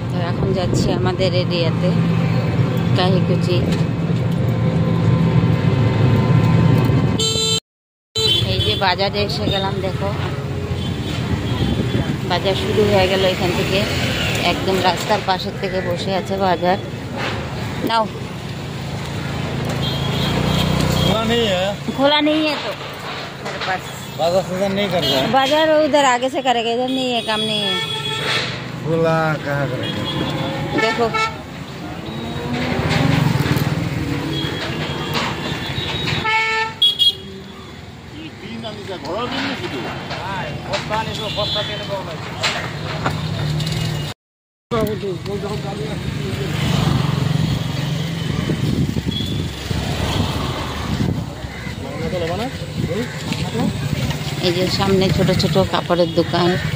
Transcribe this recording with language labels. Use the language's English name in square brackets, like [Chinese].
[Bangla] এখন যাচ্ছি আমাদের এরিয়াতে কাহিকুচি। এই যে বাজারে এসে গেলাম, দেখো বাজার শুরু হয়ে গেল এখান থেকে, একদম রাস্তার পাশের থেকে বসে আছে বাজার। [Hindi] নাও, खोला नहीं है तो मेरे पास बाजार नहीं कर रहा है। बाजार उधर आगे से करेगा, इधर नहीं है, काम नहीं है। खुला कहाँ करेगा? [Bangla] देखो এই যে সামনে ছোট ছোট কাপড়ের দোকান।